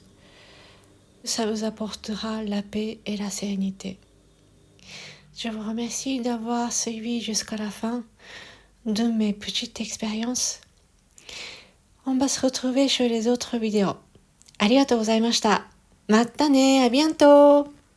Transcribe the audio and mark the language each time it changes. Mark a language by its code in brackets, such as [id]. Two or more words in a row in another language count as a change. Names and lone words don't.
[fr] Ça vous apportera la paix et la sérénité. Je vous remercie d'avoir suivi jusqu'à la fin de mes petites expériences. On va se retrouver sur les autres vidéos. ありがとうございました。またね、 à bientôt!